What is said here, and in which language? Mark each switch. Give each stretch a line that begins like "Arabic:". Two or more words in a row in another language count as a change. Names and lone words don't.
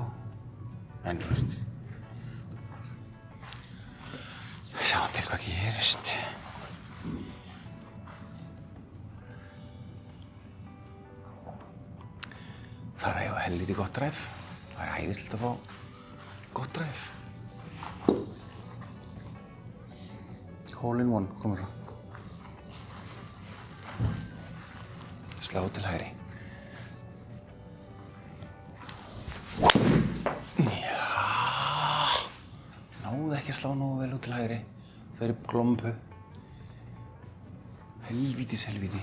Icelandic: En þú veist... Sjáum til hvað gerist. Það er eiginlega helviti gott drive. Það er æðislegt að fá gott drive.
English: Hole in one
Icelandic: komur svo. Slá til hægri. Já. Náðu ekki að slá nógu vel út til hægri. Það er glompu. Helvítis helvíti.